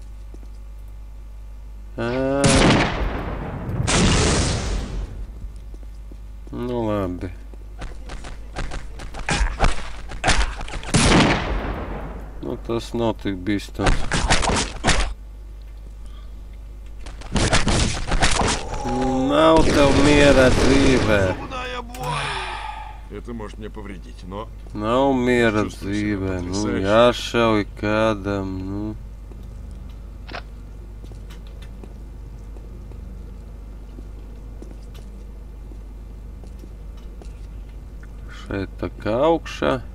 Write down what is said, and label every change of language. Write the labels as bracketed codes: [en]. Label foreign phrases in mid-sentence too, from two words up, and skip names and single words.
[lv] Nu labi. Nu tas nav tik bīstams. Nav tev miera dzīvē. [ru] Это может мне повредить, но [lv] Nav miera dzīvē. Nu, jāšauj kādam, nu. Šeit tā kā augšā.